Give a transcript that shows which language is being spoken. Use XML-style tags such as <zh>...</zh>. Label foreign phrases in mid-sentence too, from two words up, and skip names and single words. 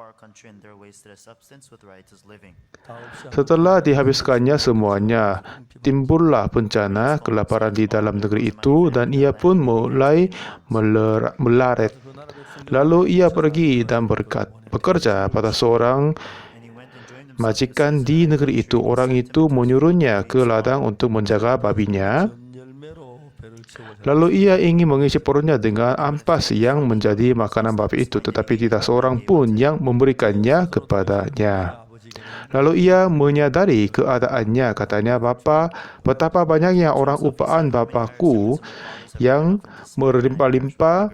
<id>Setelah dihabiskannya semuanya, timbullah bencana kelaparan di dalam negeri itu dan ia pun mulai melarat. Lalu ia pergi dan bekerja pada seorang majikan di negeri itu. Orang itu menyuruhnya ke ladang untuk menjaga babinya.</id> <ko>열매로 배를 채우자.</ko> <id>Lalu ia ingin mengisi perutnya dengan ampas yang menjadi makanan babi itu, tetapi tidak seorang pun yang memberikannya kepadanya. Lalu ia menyadari keadaannya. Katanya, Bapa, betapa banyaknya orang upaan Bapakku yang berlimpah-limpah.</id>